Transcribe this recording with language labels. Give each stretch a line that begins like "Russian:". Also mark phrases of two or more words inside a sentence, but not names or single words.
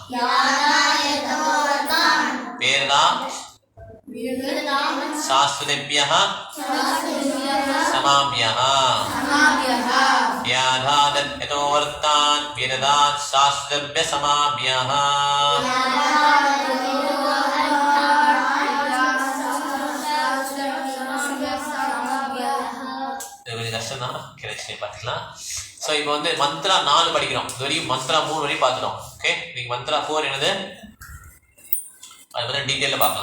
Sanskrit: वेदा शास्त्रेभ्यः समाभ्यः यादादत् यतो वर्तान् वेदात् शास्त्रेभ्यः समाभ्यः பார்த்துக்கலாம்.
Tamil: ஸோ இப்போ வந்து மந்த்ரா 4 படிக்கிறோம். இது வரைக்கும் மந்த்ரா 3 வரையும் பார்த்துட்டோம். ஓகே, இன்னைக்கு மந்த்ரா 4 என்னது அது வந்து டீட்டெயில பார்க்கலாம்.